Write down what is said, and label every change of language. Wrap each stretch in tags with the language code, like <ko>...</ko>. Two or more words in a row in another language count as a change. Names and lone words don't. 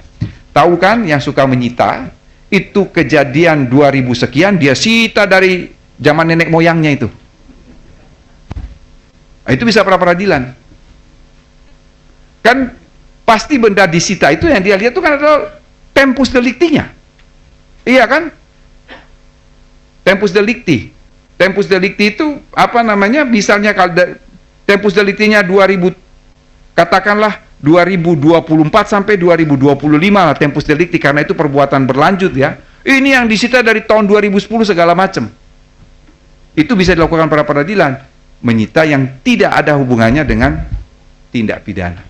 <id>Tahu kan yang suka menyita, itu kejadian 2000 sekian, dia sita dari zaman nenek moyangnya itu. Itu bisa pra-peradilan. Kan pasti benda disita itu yang dia lihat itu kan adalah</id> <la>tempus delicti-</la> <id>nya. Iya kan?</id> <la>Tempus delicti. Tempus delicti</la> <id>itu apa namanya? Misalnya kalau</id> <la>tempus delicti-</la> <id>nya 2000, katakanlah 2024 sampai 2025 lah</id> <la>tempus delicti,</la> <id>karena itu perbuatan berlanjut ya. Ini yang disita dari tahun 2010 segala macam. Itu bisa dilakukan pra peradilan, menyita yang tidak ada hubungannya dengan tindak pidana.</id>